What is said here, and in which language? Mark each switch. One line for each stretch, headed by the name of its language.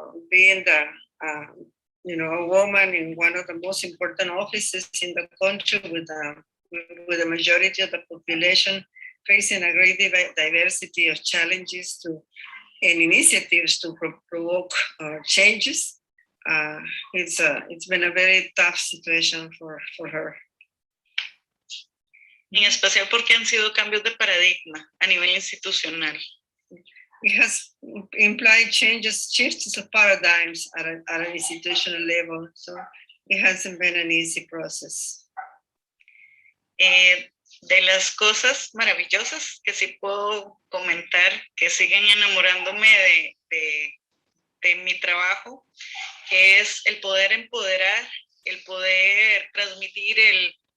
English: being a woman in one of the most important offices in the country with the majority of the population facing a great diversity of challenges and initiatives to provoke changes. It's been a very tough situation for her.
Spanish: En especial porque han sido cambios de paradigma a nivel institucional.
English: It has implied shifts of paradigms at an institutional level, so it hasn't been an easy process.
Spanish: De las cosas maravillosas que sí puedo comentar, que siguen enamorándome de mi trabajo, es el poder empoderar, el poder transmitir el